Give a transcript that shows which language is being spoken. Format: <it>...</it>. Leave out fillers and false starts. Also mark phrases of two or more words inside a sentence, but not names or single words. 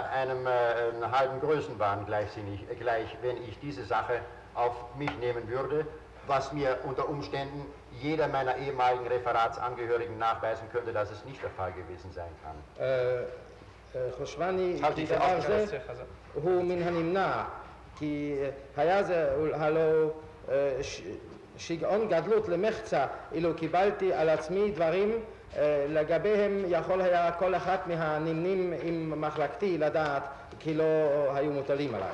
<de>einem halben Größenwahn gleich, wenn ich diese Sache auf mich nehmen würde, was mir unter Umständen jeder meiner ehemaligen Referatsangehörigen nachweisen könnte, dass es nicht der Fall gewesen sein kann.</de> <he>חושבני כי דבר זה הוא מן הנמנע, כי היה זה הלא שיגעון גדלות למחצה אילו קיבלתי על עצמי דברים לגביהם יכול היה כל אחת מהנמנים עם מחלקתי לדעת כי לא היו מוטלים עליי.</he>